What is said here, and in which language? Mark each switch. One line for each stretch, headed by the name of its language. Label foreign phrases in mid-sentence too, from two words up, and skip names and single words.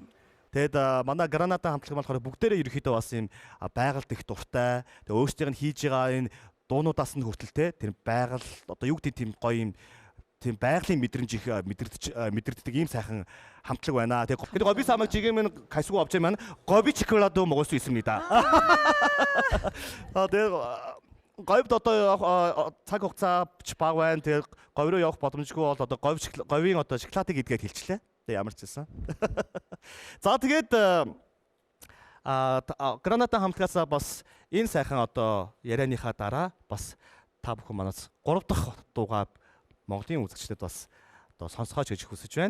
Mongolian: Тэгэд манай Граната хамтлаг болохоор бүгдээрээ ерөөхдөө бас юм байгальд их дуртай. Тэгээ өөрсдийнх нь хийж байгаа энэ дуунуудаас нь хүртэл те тэр байгаль одоо юу гэдэг тийм гоё юм тийм байгалийн мэдрэмж их мэдэрдэг ийм сайхан хамтлаг байна. Тэгээ гоби самаг
Korean: 지금은 갈 수가 없지만 гоби чоколад도 먹을 수 있습니다.
Mongolian: тэгээ говьд одоо цаг хугацаа бага байна. Тэгээ говь руу явах боломжгүй бол одоо говийн одоо шоколадыг идгээд хэлчлээ. Тэгээ ямар ч байсан. За тэгээд Граната хамтлагаас бас энэ сайхан одоо ярианыхаа дараа бас та бүхэн манаас 3 дахь дуугаа Монголын үзэгчдэд бас одоо сонсгооч гэж хүсэж байна.